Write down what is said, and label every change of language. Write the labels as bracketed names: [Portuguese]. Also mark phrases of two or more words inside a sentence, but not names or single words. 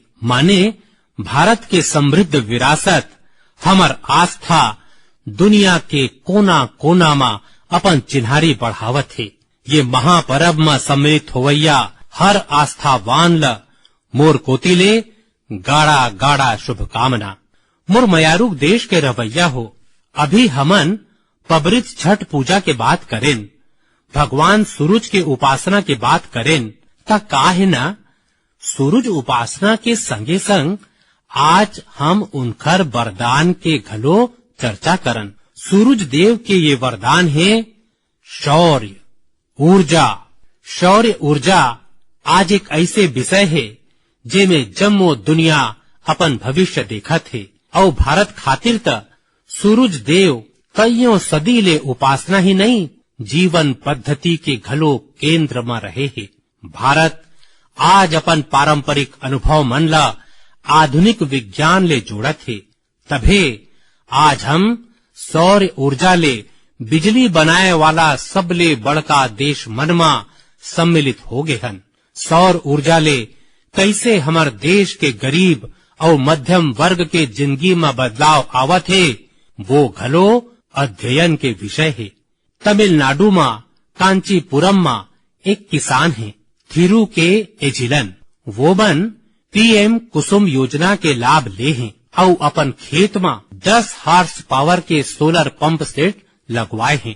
[Chhattisgarhi] माने भारत के समृद्ध विरासत, हमर आस्था दुनिया के कोना कोना में अपन चिन्हारी बढ़ावत है। ये महापर्व में सम्मिलित होवैया हर आस्थावान ल मोर कोतिले गाड़ा गाड़ा शुभकामना। मुरमयारूप देश के रवैया हो। अभी हमन पबरित छठ पूजा के बात करें, भगवान सूरज के उपासना के बात करें ता काहे ना सूरज उपासना के संगे संग आज हम उनकर वरदान के घलो चर्चा करन। सूरज देव के ये वरदान है शौर्य ऊर्जा। शौर्य ऊर्जा आज एक ऐसे विषय है जेमें जम्मो दुनिया अपन भविष्य देखत है और भारत खातिर त सूरज देव कईयों सदी ले उपासना ही नहीं जीवन पद्धति के घलो केंद्र में रहे है। भारत आज अपन पारंपरिक अनुभव मन ला आधुनिक विज्ञान ले जोड़त है। तभे आज हम सौर ऊर्जा ले बिजली बनाए वाला सबले बड़का देश मन में सम्मिलित हो गए हन। सौर ऊर्जा ले कैसे हमार देश के गरीब और मध्यम वर्ग के जिंदगी में बदलाव आवत है वो घलो अध्ययन के विषय है। तमिलनाडु में कांचीपुरम में एक किसान है थिरू के एजिलन। वो मन पीएम कुसुम योजना के लाभ ले हैं और अपन खेत में 10 [English] horse power [Chhattisgarhi] के [English] solar pump set [Chhattisgarhi] लगवाए हैं।